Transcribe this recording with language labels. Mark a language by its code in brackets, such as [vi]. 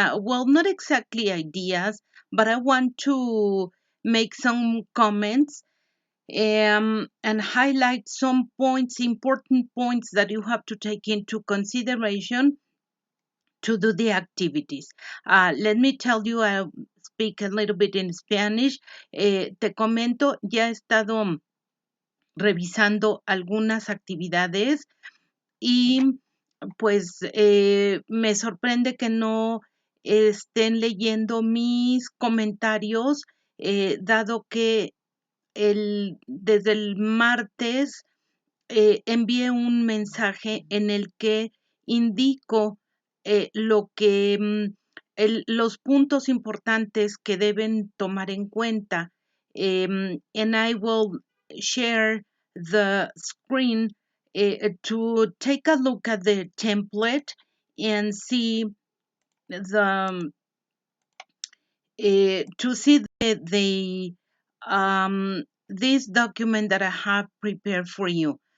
[en] Well, not exactly ideas, but I want to make some comments and highlight some points, important points that you have to take into consideration to do the activities. Let me tell you, I'll speak a little bit in Spanish. [es] Te comento, ya he estado revisando algunas actividades y pues me sorprende que no estén leyendo mis comentarios, dado que desde el martes envié un mensaje en el que indico lo que los puntos importantes que deben tomar en cuenta. [en] And I will share the screen to take a look at the template and see the to see this document that I have prepared for you.